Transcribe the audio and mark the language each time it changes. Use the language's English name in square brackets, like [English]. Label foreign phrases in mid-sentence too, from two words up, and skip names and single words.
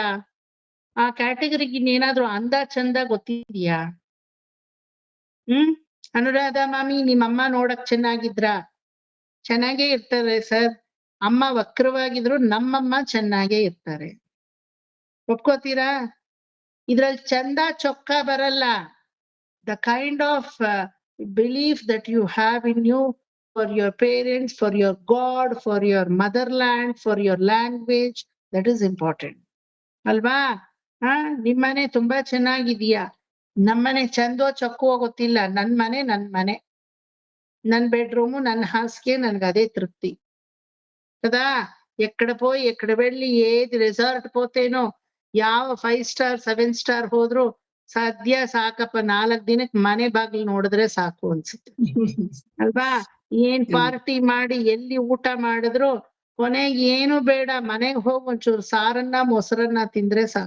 [Kannada] ಆ ಕ್ಯಾಟಗರಿಗೆ ಇನ್ನೇನಾದ್ರೂ ಅಂದ ಚಂದ ಗೊತ್ತಿದ್ಯಾ? ಅನುರಾಧ ಮಾಮಿ, ನಿಮ್ಮಮ್ಮ ನೋಡಕ್ ಚೆನ್ನಾಗೇ ಇರ್ತಾರೆ ಸರ್. ಅಮ್ಮ ವಕ್ರವಾಗಿದ್ರು ನಮ್ಮಮ್ಮ ಚೆನ್ನಾಗೇ ಇರ್ತಾರೆ. ಒಪ್ಕೋತೀರಾ? ಇದ್ರಲ್ಲಿ ಚಂದ ಚೊಕ್ಕ ಬರಲ್ಲ. [English] the kind of belief that you have in you for your parents, for your god, for your motherland, for your language, that is important ಅಲ್ವಾ? [Kannada] ನಿಮ್ಮನೆ ತುಂಬಾ ಚೆನ್ನಾಗಿದೀಯಾ? ನಮ್ಮನೆ ಚಂದೋ ಚೊಕ್ಕೋ ಗೊತ್ತಿಲ್ಲ, ನನ್ ಮನೆ, ನನ್ ಬೆಡ್ರೂಮು, ನನ್ ಹಾಸಿಗೆ, ನನ್ಗದೇ ತೃಪ್ತಿ కదా. [Telugu] ఎక్కడ వెళ్ళి ఏది రిసార్ట్ పోతేనో, [Kannada] ಯಾವ 5 ಸ್ಟಾರ್ 7 ಸ್ಟಾರ್ ಹೋದ್ರು ಸದ್ಯ ಸಾಕಪ್ಪ, 4 ದಿನಕ್ಕೆ ಮನೆ ಬಾಗಿಲು ನೋಡಿದ್ರೆ ಸಾಕು ಅನ್ಸುತ್ತೆ ಅಲ್ವಾ? ಏನ್ ಪಾರ್ಟಿ ಮಾಡಿ ಎಲ್ಲಿ ಊಟ ಮಾಡಿದ್ರು ಕೊನೆಗೆ ಏನು ಬೇಡ, ಮನೆಗೆ ಹೋಗಿ ಒಂಚೂರು ಸಾರನ್ನ ಮೊಸರನ್ನ ತಿಂದ್ರೆ ಸಾಕು.